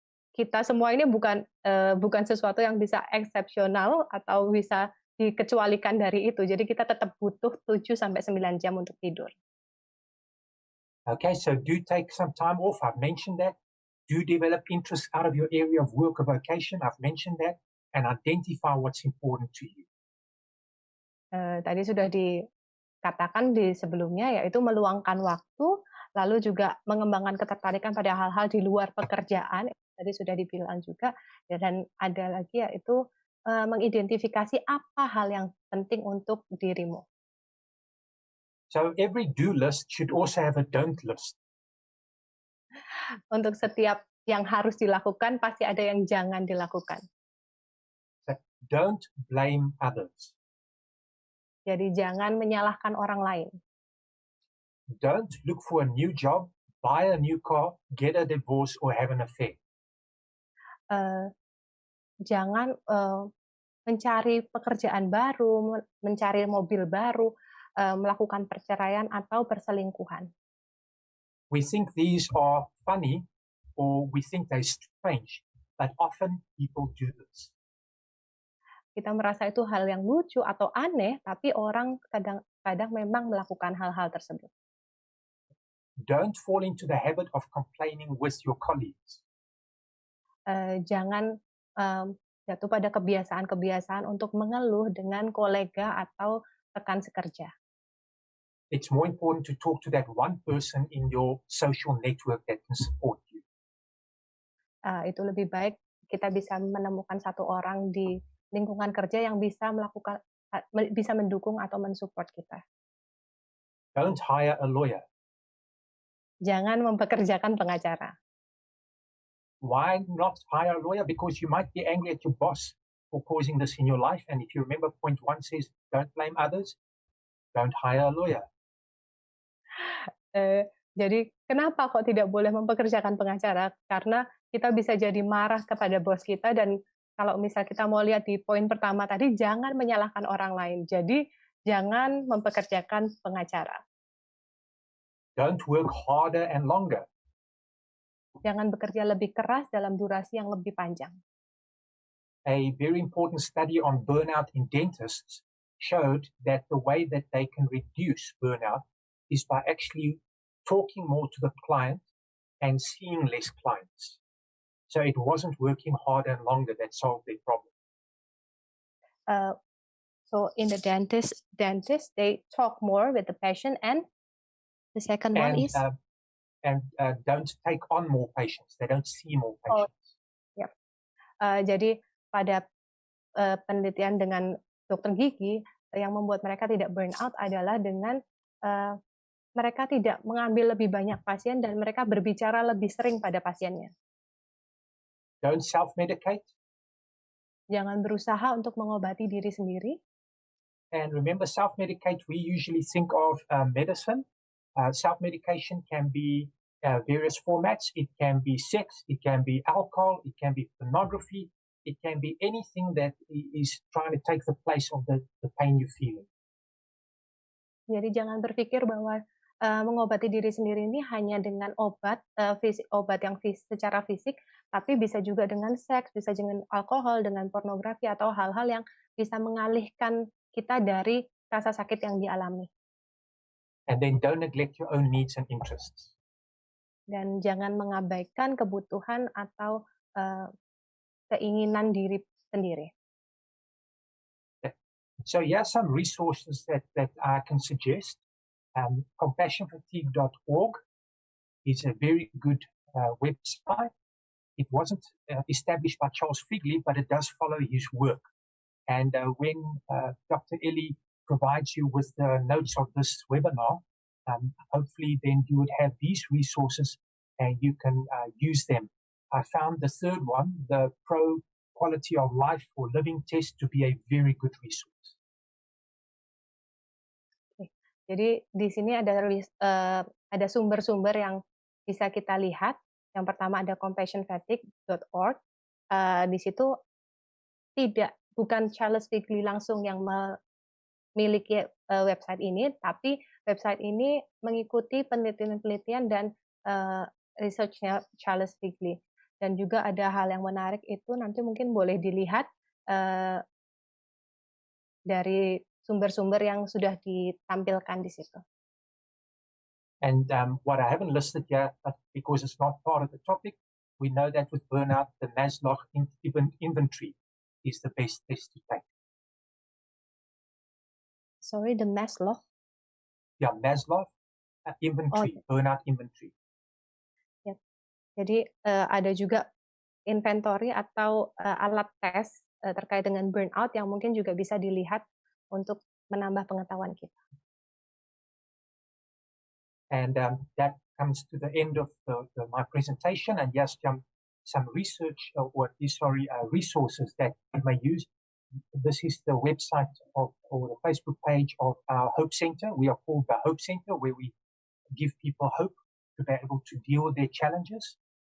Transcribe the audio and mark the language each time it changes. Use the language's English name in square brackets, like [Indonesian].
[Indonesian] Kita semua ini bukan sesuatu yang bisa eksepsional atau bisa dikecualikan dari itu. Jadi kita tetap butuh 7 sampai 9 jam untuk tidur. [English] Okay, so do take some time off. I've mentioned that. Do develop interest out of your area of work or vocation. I've mentioned that. And identify what's important to you. [Indonesian] Tadi sudah dikatakan di sebelumnya, yaitu meluangkan waktu, lalu juga mengembangkan ketertarikan pada hal-hal di luar pekerjaan. Tadi sudah dibilang juga. Dan ada lagi, yaitu mengidentifikasi apa hal yang penting untuk dirimu. [English] So every do list should also have a don't list. [Indonesian] Untuk setiap yang harus dilakukan, pasti ada yang jangan dilakukan. [English] So don't blame others. [Indonesian] Jadi jangan menyalahkan orang lain. [English] Don't look for a new job, buy a new car, get a divorce, or have an affair. [Indonesian] Jangan mencari pekerjaan baru, mencari mobil baru, melakukan perceraian atau perselingkuhan. [English] We think these are funny, or we think they're strange, but often people do this. [Indonesian] Kita merasa itu hal yang lucu atau aneh, tapi orang kadang-kadang memang melakukan hal-hal tersebut. [English] Don't fall into the habit of complaining with your colleagues. [Indonesian] Jangan jatuh pada kebiasaan-kebiasaan untuk mengeluh dengan kolega atau rekan sekerja. [English] It's more important to talk to that one person in your social network that can support you. [Indonesian] Itu lebih baik kita bisa menemukan satu orang di lingkungan kerja yang bisa mendukung atau mensupport kita. [English] Don't hire a lawyer. [Indonesian] Jangan mempekerjakan pengacara. [English] Why not hire a lawyer? Because you might be angry at your boss for causing this in your life. And if you remember, point 1 says, don't blame others. Don't hire a lawyer. [Indonesian] Jadi kenapa kok tidak boleh mempekerjakan pengacara? Karena kita bisa jadi marah kepada bos kita, dan kalau misal kita mau lihat di poin pertama tadi, jangan menyalahkan orang lain. Jadi jangan mempekerjakan pengacara. [English] Don't work harder and longer. [Indonesian] Jangan bekerja lebih keras dalam durasi yang lebih panjang. [English] A very important study on burnout in dentists showed that the way that they can reduce burnout is by actually talking more to the client and seeing less clients. So it wasn't working harder and longer that solved their problem. So in the dentist, they talk more with the patient, and the second one is don't take on more patients. They don't see more patients. Yep. [Indonesian] Jadi pada penelitian dengan dokter gigi, yang membuat mereka tidak burnout adalah dengan mereka tidak mengambil lebih banyak pasien dan mereka berbicara lebih sering pada pasiennya. [English] Don't self-medicate. [Indonesian] Jangan berusaha untuk mengobati diri sendiri. [English] And remember, self-medicate, we usually think of medicine. Self-medication can be various formats. It can be sex, it can be alcohol, it can be pornography, it can be anything that is trying to take the place of the pain you're feeling. [Indonesian] Jadi jangan berpikir bahwa mengobati diri sendiri ini hanya dengan obat yang secara fisik, tapi bisa juga dengan seks, bisa dengan alkohol, dengan pornografi, atau hal-hal yang bisa mengalihkan kita dari rasa sakit yang dialami. [English] And then don't neglect your own needs and interests. [Indonesian] Dan jangan mengabaikan kebutuhan atau keinginan diri sendiri. [English] So here are some resources that I can suggest. Compassionfatigue.org is a very good website. It wasn't established by Charles Figley, but it does follow his work. And when Dr. Elly provides you with the notes of this webinar, hopefully then you would have these resources and you can use them. I found the third one, the Pro Quality of Life for Living test, to be a very good resource. [Indonesian] Jadi di sini ada sumber-sumber yang bisa kita lihat. Yang pertama ada compassionfatigue.org. Di situ bukan Charles Figley langsung yang memiliki website ini, tapi website ini mengikuti penelitian-penelitian dan research-nya Charles Figley. Dan juga ada hal yang menarik itu nanti mungkin boleh dilihat dari sumber-sumber yang sudah ditampilkan di situ. [English] And what I haven't listed here, but because it's not part of the topic, we know that with burnout, the Maslow inventory is the best test to take. Sorry, the Maslow? Yeah, Maslow inventory, burnout inventory. [Indonesian] Ya. Jadi ada juga inventory atau alat tes terkait dengan burnout yang mungkin juga bisa dilihat untuk menambah pengetahuan kita. [English] And that comes to the end of my presentation, and just some research resources that you may use. This is the website or the Facebook page of our Hope Center. We are called the Hope Center, where we give people hope to be able to deal with their challenges.